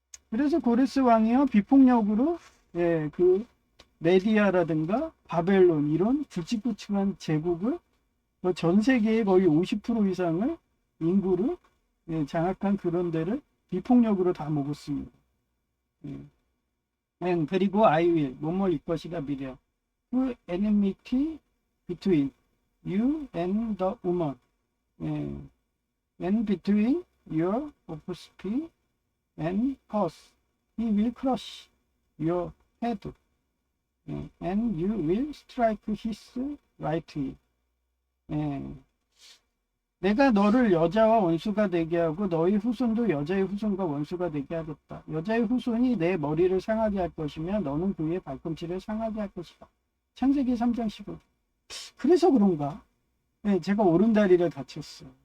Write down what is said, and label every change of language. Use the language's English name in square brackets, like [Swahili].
[Korean] 그래서 고레스 왕이요 비폭력으로, 예, 그 메디아라든가 바벨론 이런 굵직굵직한 제국을, 전 세계의 거의 50% 이상을 인구를, 예, 장악한 그런 데를 비폭력으로 다 먹었습니다. 예. 그리고 I will 뭐뭐일 것이다 미래요. [English] 그 enmity between you and the woman, 예. and between your offspring and hers. He will crush your head, 예. and you will strike his right ear. [Korean] 예. 내가 너를 여자와 원수가 되게 하고 너희 후손도 여자의 후손과 원수가 되게 하겠다. 여자의 후손이 내 머리를 상하게 할 것이며 너는 그의 발꿈치를 상하게 할 것이다. 창세기 3장 15. 그래서 그런가? 네, 제가 오른다리를 다쳤어.